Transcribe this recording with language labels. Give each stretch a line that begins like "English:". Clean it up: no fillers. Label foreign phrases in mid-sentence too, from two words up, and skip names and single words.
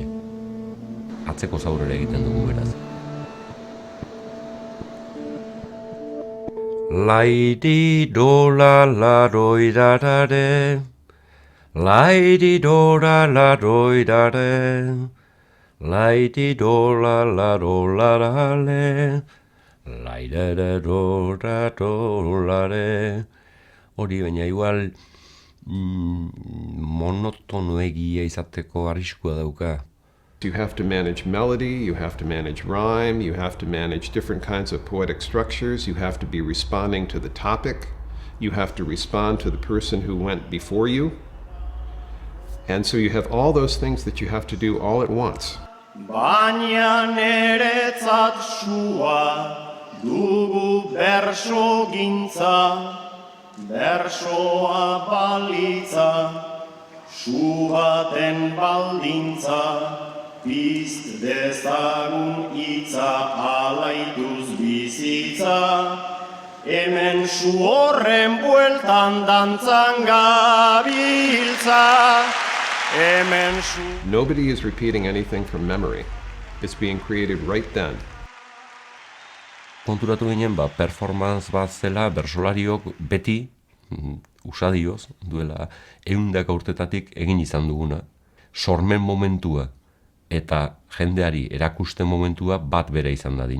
Basque: Atzeko zaurera egiten dugu beraz. Laidi dola laroirarare, laidi dola laroirare, laidi dola larolarale, laidara dora dolare. Hori baina igual monotonoegia izateko arriskua dauka.
English: You have to manage melody, you have to manage rhyme, you have to manage different kinds of poetic structures, you have to be responding to the topic, you have to respond to the person who went before you. And so you have all those things that you have to do all at once.
Basque: Baina neretzat sua dugu berso gintza, bersoa balitza, su baten baldintza. Pizt dezagun itza alaituz bizitza, hemen su horren bueltan dantzan gabiltza, hemen su...
English: Nobody is repeating anything from memory. It's being created right then.
Basque: Konturatu ginen, performance bat zela bersolariok beti, usadioz, duela 100 urtetatik egin izan duguna. sormen momentua eta jendeari erakusten momentua bat bera izan dadin.